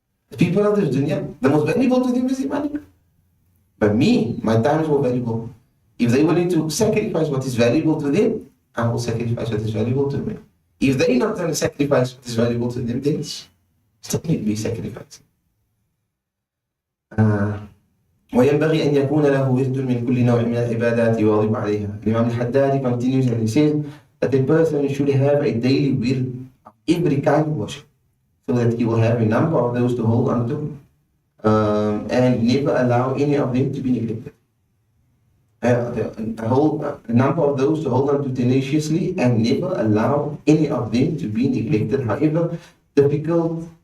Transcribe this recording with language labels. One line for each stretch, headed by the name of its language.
English: The people of the dunya, the most valuable to them is their money. But me, my time is more valuable. If they're willing to sacrifice what is valuable to them, I will sacrifice what is valuable to me. If they're not going to sacrifice what is valuable to them, then it's still need to be sacrificed.
Arabic: وينبغي أن يكون له ورد من كل نوع من العبادات يواظب عليها.
English: Imam al-Haddad continues and he says that a person should have a daily wird of every kind of worship, so that he will have a number of those to hold on to, and never allow any of them to be neglected. A number of those to hold on to tenaciously and never allow any of them to be neglected, however difficult